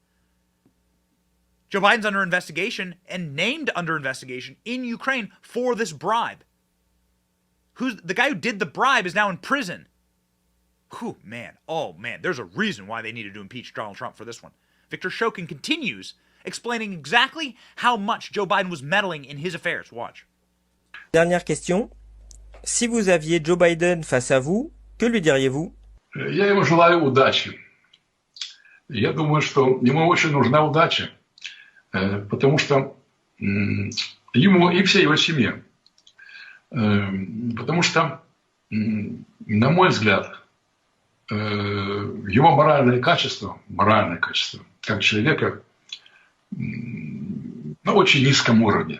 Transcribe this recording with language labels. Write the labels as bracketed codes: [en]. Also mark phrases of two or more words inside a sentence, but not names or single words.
[en] Joe Biden's under investigation and named under investigation in Ukraine for this bribe. The guy who did the bribe is now in prison. Whew, man. Oh, man. There's a reason why they needed to impeach Donald Trump for this one. Viktor Shokin continues explaining exactly how much Joe Biden was meddling in his affairs. Watch. [fr] Dernière question. Si vous aviez Joe Biden face à vous, que lui diriez-vous? [ru] Я ему желаю удачи. Я думаю, что ему очень нужна удача, потому что ему и всей его семье. Потому что, на мой взгляд, его моральное качество как человека на очень низком уровне.